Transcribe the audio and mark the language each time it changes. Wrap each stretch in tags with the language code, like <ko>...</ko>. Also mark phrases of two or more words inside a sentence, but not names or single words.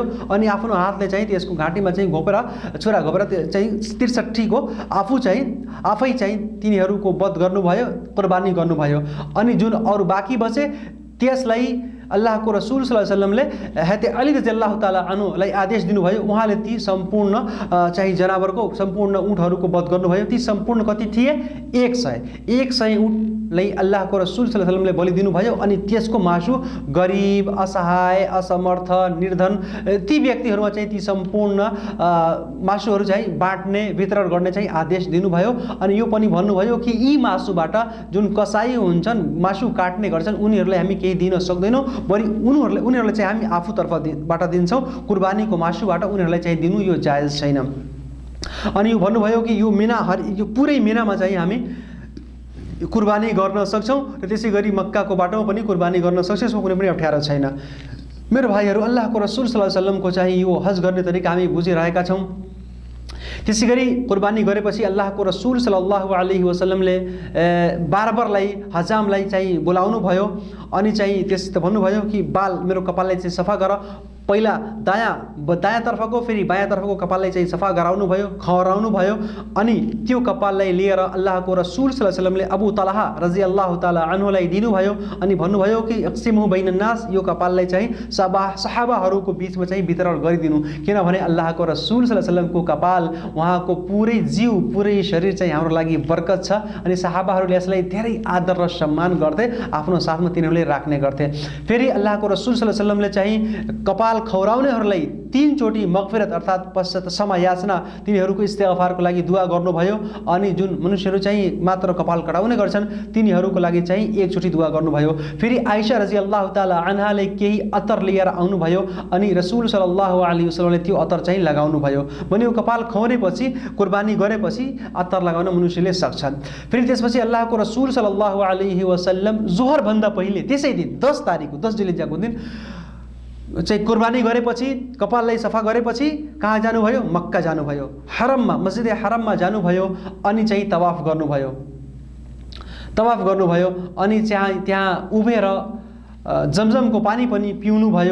<ne>अनि आफ्नो हातले चाहिँ त्यसको घाँटीमा चाहिँ छुरा घोपेर चाहिँ 63 को आफै चाहिँ तिनीहरूको वध गर्नुभयो, कुर्बानी गर्नुभयो। अनि जुन अरू बाँकी बचे त्यसलाई अल्लाहको रसूल</ne> <ar>صلى الله عليه وسلم</ar> <ne>हजरत अली</ne> <ar>رضي الله تعالى عنه</ar> <ne>आदेश दिनुभयो। उहाँले ती सम्पूर्ण चाहिँ जनावरको सम्पूर्ण ऊँटहरूको वध गर्नुभयो। ती सम्पूर्ण कति थिए? 100 ऊँटलाई अल्लाहको रसूल</ne> <ar>صلى الله عليه وسلم</ar> <ne>बलि दिनुभयो। अनि त्यसको मासु गरिब, असहाय, असमर्थ, निर्धन ती व्यक्तिहरूमा चाहिँ ती सम्पूर्ण मासुहरू चाहिँ बाँड्ने, वितरण गर्ने चाहिँ आदेश दिनुभयो। अनि यो पनि भन्नुभयो कि यी मासुबाट जुन कसाई हुन्छन्, मासु काट्ने गर्छन्, उनीहरूलाई हामी केही दिन सक्दैनौँ, बरु उनीहरूलाई चाहिँ हामी आफूतर्फबाट दिन्छौँ। कुर्बानीको मासुबाट उनीहरूलाई चाहिँ दिनु यो जायज छैन। अनि यो भन्नुभयो कि यो पुरै मिनामा चाहिँ हामी कुर्बानी गर्न सक्छौँ र त्यसै गरी मक्काको बाटोमा पनि कुर्बानी गर्न सक्छौँ, यसमा कुनै पनि अप्ठ्यारो छैन। मेरो भाइहरू, अल्लाहको रसूल</ne> <ar>صلى الله عليه وسلم</ar> <ne>चाहिँ यो हज गर्ने तरिका हामी बुझिरहेका छौँ। त्यसै गरी कुर्बानी गरेपछि अल्लाहको रसूल</ne> <ar>صلى الله عليه وسلم</ar> <ne>बारबरलाई हजामलाई चाहिँ बोलाउनु भयो। अनि चाहिँ त्यससित भन्नुभयो कि मेरो कपाललाई चाहिँ सफा गर। पहिला दायाँतर्फको फेरि बायाँतर्फको कपाललाई चाहिँ सफा गराउनु भयो, खौराउनु भयो। अनि त्यो कपाललाई लिएर अल्लाहको रसूल</ne> <ar>صلى الله عليه وسلم</ar> <ne>अबू तलहा</ne> <ar>رضي الله تعالى عنه</ar> <ne>दिनुभयो। अनि भन्नुभयो कि</ne> <ar>اقسمه بين الناس,</ar> <ne>यो कपाललाई चाहिँ सहाबाहरूको बिचमा चाहिँ वितरण गरिदिनु, किनभने अल्लाहको रसूल</ne> <ar>صلى الله عليه وسلم</ar> <ne>कपाल, उहाँको पुरै जिउ, पुरै शरीर चाहिँ हाम्रो लागि बरकत छ। अनि सहाबाहरूले यसलाई धेरै आदर र सम्मान गर्थे, आफ्नो साथमा तिनीहरूले राख्ने गर्थे। फेरि अल्लाहको रसूल</ne> <ar>صلى الله عليه وسلم</ar> <ne>चाहिँ कपाल खौराउनेहरूलाई 3 चोटि मगफिरत अर्थात् पश्चात क्षमा याचना, तिनीहरूको इस्तिगफारको लागि दुआ गर्नुभयो। अनि जुन मनुष्यहरू चाहिँ मात्र कपाल कटाउने गर्छन् तिनीहरूको लागि चाहिँ 1 चोटि दुआ गर्नुभयो। फेरि आइशा</ne> <ar>رضي الله تعالى عنها</ar> <ne>केही अत्तर लिएर आउनुभयो अनि रसूल</ne> <ar>صلى الله عليه وسلم</ar> <ne>त्यो अत्तर चाहिँ लगाउनु भयो। भन्यो कपाल खौरेपछि, कुर्बानी गरेपछि अत्तर लगाउन मनुष्यले सक्छन्। फेरि त्यसपछि अल्लाहको रसूल</ne> <ar>صلى الله عليه وسلم</ar> <ne>जोहर भन्दा पहिले त्यसै दिन 10 तारिक 10 जिल्हज्जाको दिन चाहिँ कुर्बानी गरेपछि, कपाललाई सफा गरेपछि कहाँ जानुभयो? मक्का जानुभयो, हरममा, मस्जिद हरममा जानुभयो। अनि चाहिँ तवाफ गर्नुभयो। अनि त्यहाँ उभिएर जमजमको पानी पनि पिउनुभयो।</ne>